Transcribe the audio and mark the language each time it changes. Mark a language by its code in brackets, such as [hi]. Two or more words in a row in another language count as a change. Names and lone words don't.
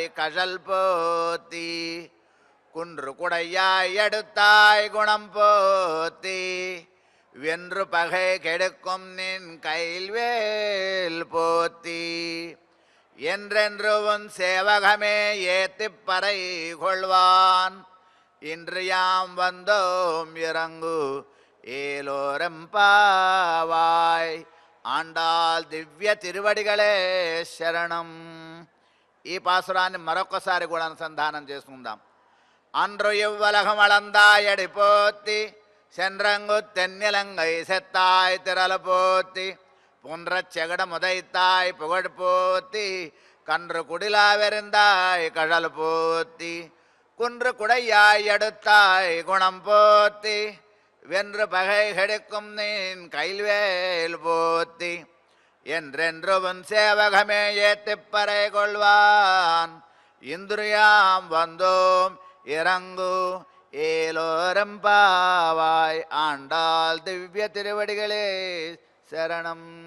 [ta] கழல் போத்தி குன்று குடையாய் எடுத்தாய் குணம் போத்தி வென்று பகை கெடுக்கும் நின் கைல்வேல் போத்தி என்றென்று உன் சேவகமே ஏத்திப்பறை கொள்வான் இன்று யாம் வந்தோம் இறங்கு ஏலோரெம்பாவாய். ஆண்டாள் திவ்ய திருவடிகளே சரணம். [te] ఈ పాసురాన్ని మరొకసారి కూడా అనుసంధానం చేసుకుందాం. [ta] அன்று இவ்வுலகமளந்தாய் போத்தி சென்றங்கு தென்னிலங்கை செத்தாய் திரளு போத்தி புன்றச் செகடம் உதைத்தாய் புகழ் போத்தி கன்று குடிலா வெறிந்தாய் கழல் போத்தி குன்று குடையாய் எடுத்தாய் குணம் போத்தி வென்று பகை கெடுக்கும் நீன் கைல்வேல் போத்தி என்றென்று உன் சேவகமே ஏத்திப்பறை கொள்வான் இந்திரியாம் வந்தோம் இறங்கு ஏலோரம்பாவாய் ஆண்டாள் திவ்ய திருவடிகளே சரணம்.